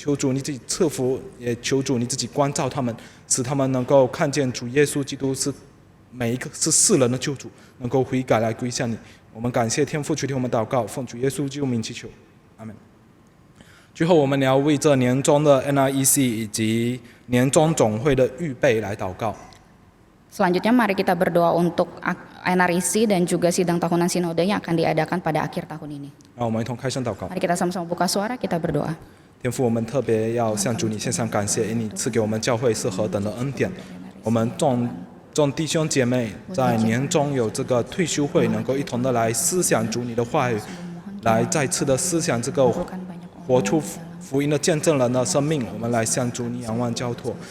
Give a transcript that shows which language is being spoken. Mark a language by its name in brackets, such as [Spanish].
[Chinese] 求主你自己赐福，也求主你自己关照他们，使他们能够看见主耶稣基督是每一个是世人的救主，能够悔改来归向你。我们感谢天父垂听我们祷告，奉主耶稣基督名祈求，阿门。最后，我们也要为这年终的 NREC 以及年终总会的预备来祷告。 [Indonesian] Selanjutnya mari kita berdoa untuk NRIC dan juga sidang tahunan sinode yang akan diadakan pada akhir tahun ini. [Chinese] 让我们一同开声祷告。 [Indonesian] Mari kita sama-sama buka suara, kita berdoa. [Chinese] 天父，我们特别要向主你献上感谢，因你赐给我们教会是何等的恩典。我们众弟兄姐妹在年终有这个退休会，能够一同的来思想主你的话语，来再次的思想这个活出福音的见证人的生命，我们来向主你仰望交托。